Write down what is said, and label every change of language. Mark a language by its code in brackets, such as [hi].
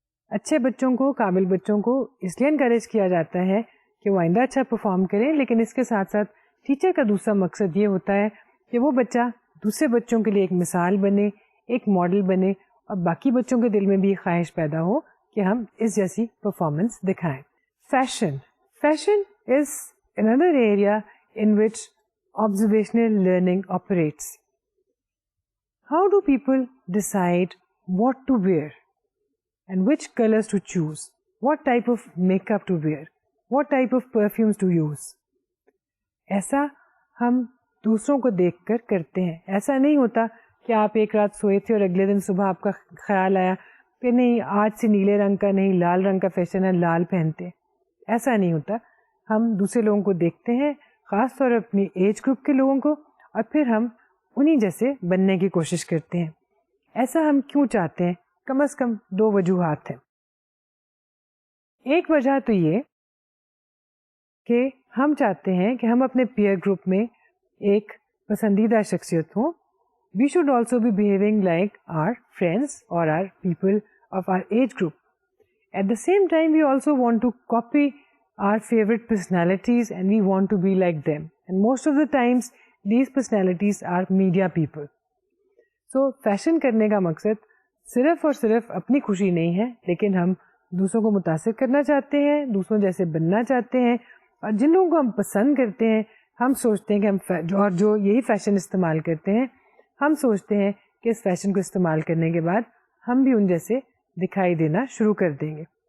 [ur] اچھے بچوں کو, قابل بچوں کو اس لیے انکریج کیا جاتا ہے کہ وہ آئندہ اچھا پرفارم کریں, لیکن اس کے ساتھ ساتھ ٹیچر کا دوسرا مقصد یہ ہوتا ہے کہ وہ بچہ دوسرے بچوں کے لیے ایک مثال بنے, ایک ماڈل بنے, اور باقی بچوں کے دل میں بھی خواہش پیدا ہو کہ ہم اس جیسی پرفارمنس دکھائیں. Fashion. [en] Fashion is another area in which observational learning operates. How do people decide what to wear and which colors to choose? What type of makeup to wear? What type of perfumes to use? [ur] ایسا ہم دوسروں کو دیکھ کر کرتے ہیں. ایسا نہیں ہوتا کہ آپ ایک رات سوئے تھے اور اگلے دن صبح آپ کا خیال آیا کہ نہیں آج سے نیلے رنگ کا نہیں لال رنگ کا فیشن ہے, لال پہنتے. ایسا نہیں ہوتا. ہم دوسرے لوگوں کو دیکھتے ہیں, خاص طور اپنی ایج گروپ کے لوگوں کو, اور پھر ہم انہی جیسے بننے کی کوشش کرتے ہیں. ایسا ہم کیوں چاہتے ہیں؟ کم از کم 2 وجوہات ہیں. ایک وجہ تو یہ کہ ہم چاہتے ہیں کہ ہم اپنے پیئر گروپ میں ایک پسندیدہ شخصیت ہوں. [en] We should also be behaving like our friends or our people of our age group. At the same time, we also want to copy our favorite personalities and we want to be like them. And most of the times, these personalities are media people. [ur] So, fashion کرنے کا مقصد صرف اور صرف اپنی خوشی نہیں ہے، لیکن ہم دوسروں کو متاثر کرنا چاہتے ہیں، دوسروں جیسے بننا چاہتے ہیں، اور جن لوگوں کو ہم پسند کرتے ہیں ہم سوچتے ہیں کہ ہم اور جو یہی فیشن استعمال کرتے ہیں ہم سوچتے ہیں کہ اس فیشن کو استعمال کرنے کے بعد ہم بھی ان جیسے دکھائی دینا شروع کر دیں گے.